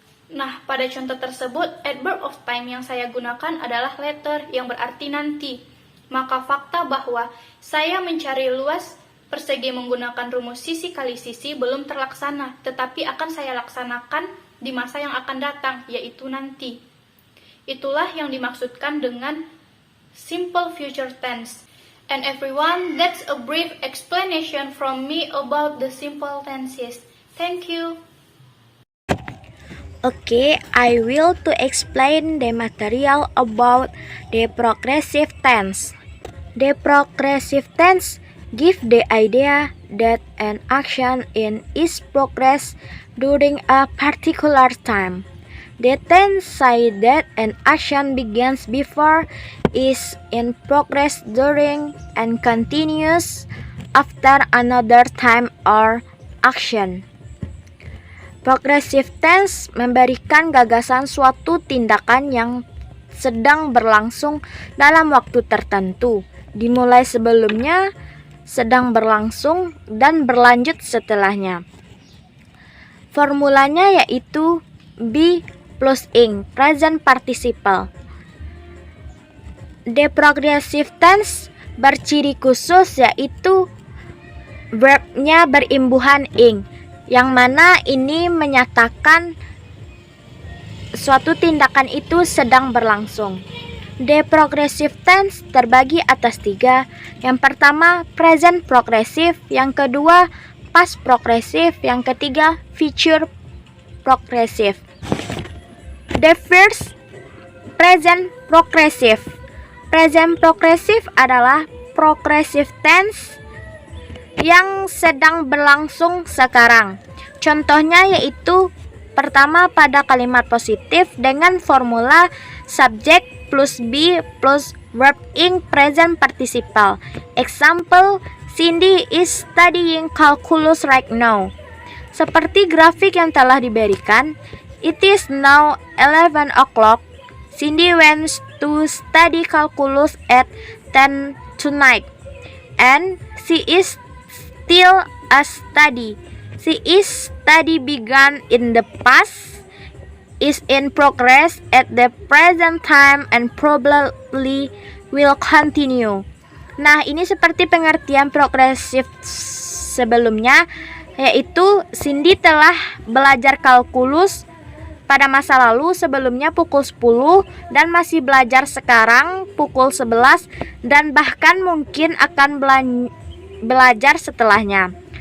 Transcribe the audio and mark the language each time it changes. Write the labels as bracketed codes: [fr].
[id] Nah, pada contoh tersebut, adverb of time yang saya gunakan adalah later, yang berarti nanti. Maka fakta bahwa saya mencari luas persegi menggunakan rumus sisi kali sisi belum terlaksana, tetapi akan saya laksanakan di masa yang akan datang, yaitu nanti. Itulah yang dimaksudkan dengan [en] simple future tense. And everyone, that's a brief explanation from me about the simple tenses. Thank you. Okay, I will to explain the material about the progressive tense. The progressive tense give the idea that an action is progress during a particular time. The tense say that an action begins before, is in progress during, and continues after another time or action. [id] Progressive tense memberikan gagasan suatu tindakan yang sedang berlangsung dalam waktu tertentu, dimulai sebelumnya, sedang berlangsung, dan berlanjut setelahnya. Formulanya yaitu be plus ing, present participle. The progressive tense berciri khusus yaitu verbnya berimbuhan ing, yang mana ini menyatakan suatu tindakan itu sedang berlangsung. The progressive tense terbagi atas 3. Yang pertama present progressive, yang kedua past progressive, yang ketiga future progressive. The first, present progressive. Present progressive adalah progressive tense yang sedang berlangsung sekarang. Contohnya yaitu pertama pada kalimat positif dengan formula subject plus be plus verb ing present participle. [en] Example, Cindy is studying calculus right now. [id] Seperti grafik yang telah diberikan, [en] it is now 11 o'clock. Cindy went to study calculus at 10 tonight. And she is still a study. She is study began in the past, is in progress at the present time, and probably will continue. [id] Nah, ini seperti pengertian progresif sebelumnya, yaitu Cindy telah belajar kalkulus pada masa lalu sebelumnya pukul 10 dan masih belajar sekarang pukul 11 dan bahkan mungkin akan belajar setelahnya.